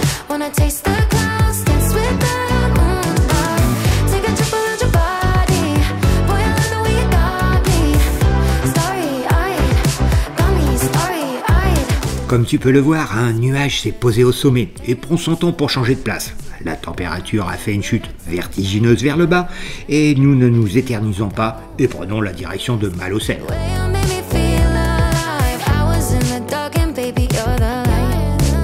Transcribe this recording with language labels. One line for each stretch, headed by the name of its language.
English: Wanna taste the clouds, dance with the moon. Take a trip around your body. Boy, I love the way you got me. Starry-eyed. Got me starry-eyed.
French: Comme tu peux le voir, un nuage s'est posé au sommet et prend son temps pour changer de place. La température a fait une chute vertigineuse vers le bas et nous ne nous éternisons pas et prenons la direction de Malocène.
English: Way you made me feel alive. I was in the dark and baby, you're the light.